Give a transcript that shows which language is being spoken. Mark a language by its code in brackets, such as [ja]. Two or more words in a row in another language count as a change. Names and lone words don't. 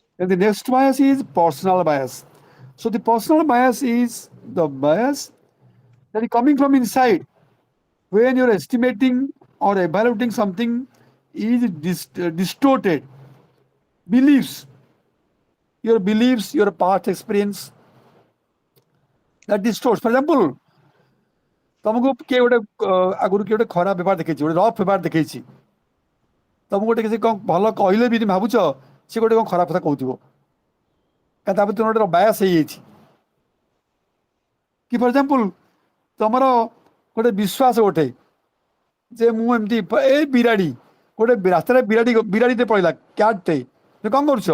[en] And the next bias is personal bias. So the personal bias is the bias that is coming from inside. When you're estimating or evaluating something is distorted. Beliefs, your past experience, that distorts. For example, [or] ତମକୁ କିଏ ଗୋଟେ ଆଗରୁ କିଏ ଗୋଟେ ଖରାପ ବ୍ୟବହାର ଦେଖେଇଛି, ଗୋଟେ ରଫ୍ ବ୍ୟବହାର ଦେଖେଇଛି, ତମକୁ ଗୋଟେ କିଛି କ'ଣ ଭଲ କହିଲେ ବି ଭାବୁଛ ସେ ଗୋଟେ କ'ଣ ଖରାପ କଥା କହୁଥିବ, କାରଣ ତା ଭିତରେ ଗୋଟେ ବାୟାସ ହେଇଯାଇଛି। କି [en] for example [or] ତମର ଗୋଟେ ବିଶ୍ୱାସ ଗୋଟେ ଯେ ମୁଁ ଏମିତି ଏ ବିରାଡ଼ି ଗୋଟେ ରାସ୍ତାରେ ବିରାଡ଼ିଟେ ପଳେଇଲା କ୍ୟାଟ୍ଟେ, ତୁମେ କ'ଣ କରୁଛ?